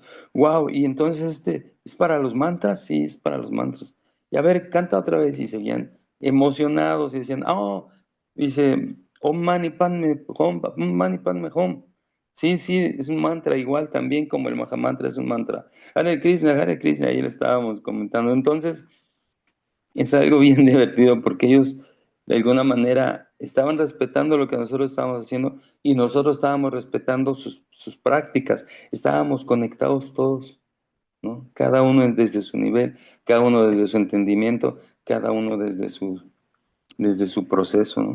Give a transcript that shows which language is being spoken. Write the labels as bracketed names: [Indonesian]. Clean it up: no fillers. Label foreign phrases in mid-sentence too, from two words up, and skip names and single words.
[Spanish] Wow, y entonces ¿es para los mantras? Sí, es para los mantras. Y a ver, canta otra vez. Y seguían emocionados y decían, oh, dice, [Sanskrit] Om Mani Padme Hum, Om Mani Padme Hum. [Spanish] Sí, sí, es un mantra igual también como el Mahamantra es un mantra. Hare Krishna, ahí le estábamos comentando. Entonces, es algo bien divertido porque ellos de alguna manera estaban respetando lo que nosotros estábamos haciendo y nosotros estábamos respetando sus prácticas. Estábamos conectados todos, ¿no? Cada uno desde su nivel, cada uno desde su entendimiento, cada uno desde su proceso, ¿no?